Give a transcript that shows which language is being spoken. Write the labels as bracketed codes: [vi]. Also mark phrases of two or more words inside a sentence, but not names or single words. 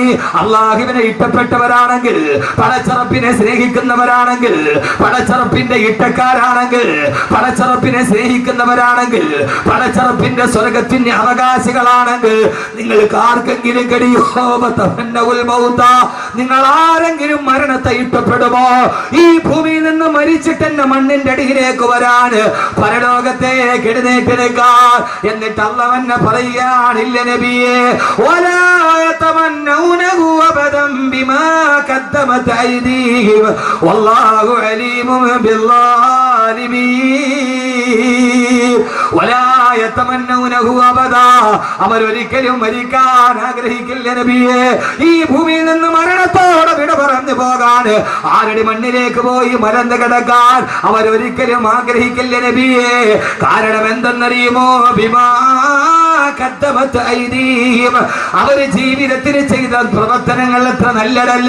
[ml] അള്ളാഹുവിനെ ഇഷ്ടപ്പെട്ടവരാണെങ്കിൽ, പടച്ചറപ്പിനെ സ്നേഹിക്കുന്നവരാണെങ്കിൽ, പടച്ചറപ്പിന്റെ ഇഷ്ടക്കാരാണെങ്കിൽ, പടച്ചറപ്പിനെ സ്നേഹിക്കുന്നവരാണെങ്കിൽ, പടച്ചറപ്പിന്റെ സ്വർഗത്തിന്റെ അവകാശികളാണെങ്കിൽ നിങ്ങൾക്ക് ആർക്കെങ്കിലും കഴിയോ? നിങ്ങൾ ആരെങ്കിലും മരണത്തെ ഇഷ്ടപ്പെടുമോ? ഈ ഭൂമിയിൽ നിന്ന് മരിച്ചിട്ട് എന്നെ മണ്ണിന്റെ അടിയിലേക്ക് വരാൻ, പരലോകത്തേക്ക് എഴുന്നേറ്റ് നിൽക്കാൻ. എന്നിട്ട് അള്ളാഹ് പറയുകയാണില്ല നബിയേ, [ar] ولا يتمنونه أبدا بما قدمت أيديهم والله عليم بالظالمين ولا يتمنونه أبدا. [ml] അവരൊരിക്കലും മരിക്കാൻ ആഗ്രഹിക്കില്ല നബിയേ. ഈ ഭൂമിയിൽ നിന്ന് മരണത്തോടെ വിട പറഞ്ഞു പോകാൻ, ആരുടെ മണ്ണിലേക്ക് പോയി മരന്ന് കിടക്കാൻ അവരൊരിക്കലും ആഗ്രഹിക്കില്ല നബിയേ. കാരണം എന്തെന്നറിയുമോ? [ar] بما قدمت أيديهم, [ml] അവര് ജീവിതത്തിൽ ചെയ്ത പ്രവർത്തനങ്ങൾ അത്ര നല്ലതല്ല.